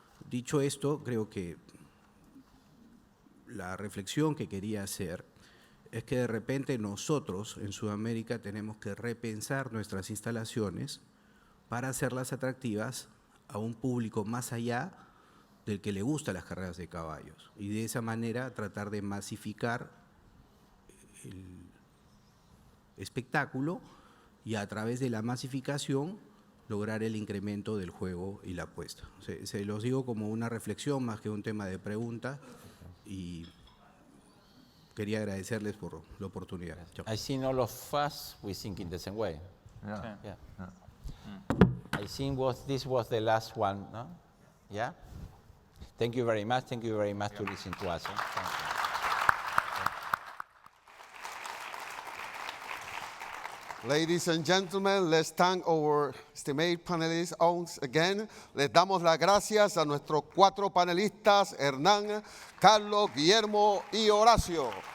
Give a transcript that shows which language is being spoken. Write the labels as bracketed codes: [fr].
[es] Dicho esto, creo que la reflexión que quería hacer es que de repente nosotros en Sudamérica tenemos que repensar nuestras instalaciones para hacerlas atractivas a un público más allá del que le gustan las carreras de caballos, y de esa manera tratar de masificar el espectáculo y a través de la masificación lograr el incremento del juego y la apuesta. Se los digo como una reflexión más que un tema de pregunta, y quería agradecerles por la oportunidad. Chao. [en] I think all of us, we think in the same way. Yeah. Yeah. Yeah. I think this was the last one, no? Yeah? Thank you very much. Thank you very much to listen to us. Thank you. Ladies and gentlemen, let's thank our estimated panelists once again. [es] Les damos las gracias a nuestros 4 panelistas, Hernán, Carlos, Guillermo y Horacio.